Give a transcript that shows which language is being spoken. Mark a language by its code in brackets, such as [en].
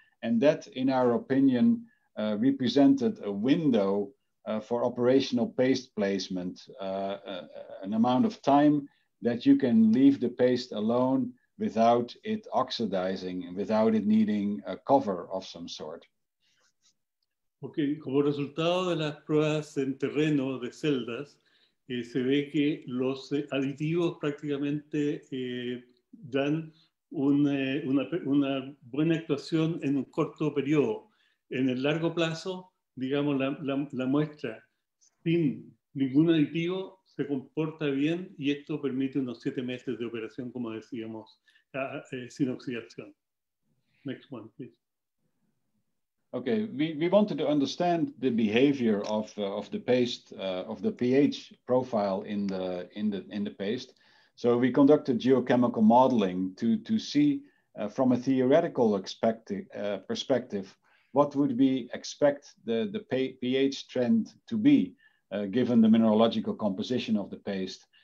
[en] And that, in our opinion, represented a window for operational paste placement, an amount of time that you can leave the paste alone without it oxidizing and without it needing a cover of some sort. [es] Okay, como resultado de las pruebas en terreno de celdas, se ve que los aditivos prácticamente dan una buena actuación en un corto periodo. En el largo plazo, digamos, la muestra sin ningún aditivo se comporta bien, y esto permite unos 7 meses de operación, como decíamos, sin oxidación. [en] Next one, please. Okay, we wanted to understand the behavior of the paste, of the pH profile in the paste. So we conducted geochemical modeling to see from a theoretical perspective what would we expect the pH trend to be given the mineralogical composition of the paste.